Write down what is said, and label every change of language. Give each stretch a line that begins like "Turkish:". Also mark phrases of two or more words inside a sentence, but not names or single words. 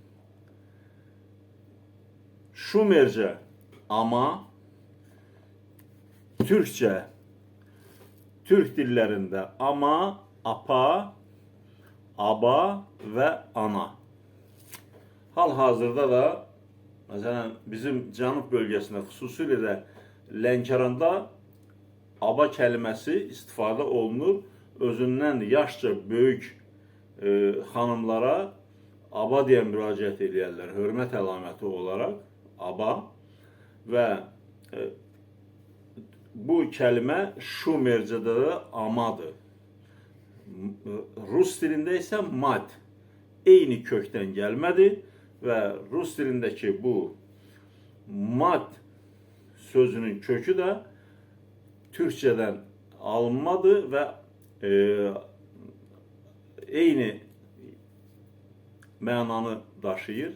Turkish: Şumerce ama, Türkçe, Türk dillerinde ama, apa, aba ve ana.
Azerbaijani: Hal-hazırda da mesela bizim Cənub bölgesinde xüsusilə də Lənkəranda aba kelimesi istifadə olunur. Özündən yaşca böyük xanımlara aba diye müraciət edirlər. Hörmət əlaməti
Turkish: olarak aba və bu kelime Şumerce'de de amadır.
Azerbaijani: Rus dilində isə mat.
Turkish: Eyni kökten gelmedi ve Rus dilindeki bu mat sözünün kökü de Türkçeden alınmadı ve
Azerbaijani: eyni mənanı daşıyır.